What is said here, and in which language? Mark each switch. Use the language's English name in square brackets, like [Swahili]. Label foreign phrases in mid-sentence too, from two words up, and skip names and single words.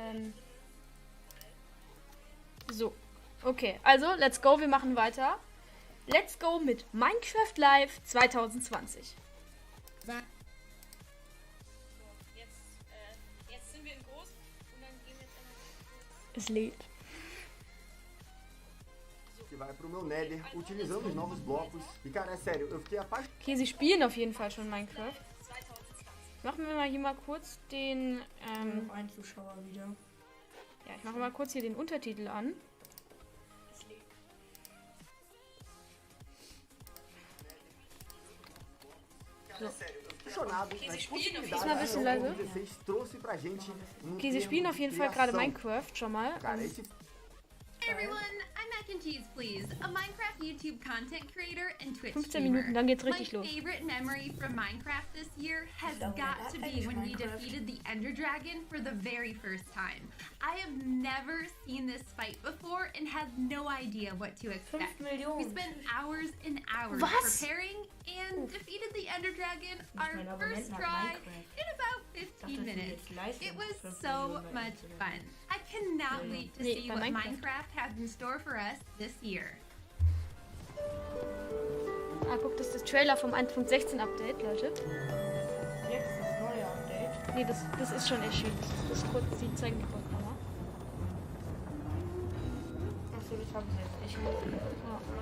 [German] So. Okay, also, [English] let's go. [German] Wir machen weiter. [English] Let's go [German] mit Minecraft Live 2020. Jetzt sind wir in groß. Und dann gehen wir jetzt einmal. Es lädt. [Portuguese] Que vai pro meu Nether utilizando os novos blocos. E cara, é sério, eu fiquei apaixonado. [German] Okay, sie spielen auf jeden Fall schon Minecraft. Machen wir mal hier mal kurz den. Noch ein Zuschauer wieder. Ja, ich mache mal kurz hier den Untertitel an. So. Diesmal ein bisschen leise. Okay, sie spielen auf jeden Fall gerade Minecraft schon mal. [English] Hey everyone, I'm Mac and Cheese, please, a Minecraft YouTube content creator and Twitch 15 streamer. [German] Minuten, dann geht's richtig los. [English] My favorite memory from Minecraft this year has got to be when we defeated the Ender Dragon for the very first time. I have never seen this fight before and had no idea what to expect. We spent hours and hours preparing and defeated the Ender Dragon our first try in about 15 minutes. It was so much fun. I cannot wait to see what Minecraft has in store for us this year. [German] Ah, guck, das ist das Trailer vom 1.16 Update, Leute. Jetzt das neue Update. Nee, das ist schon erschienen. Das ist kurz, die zeigen die kurz nochmal. Achso, das haben sie jetzt. Ich muss. Ja.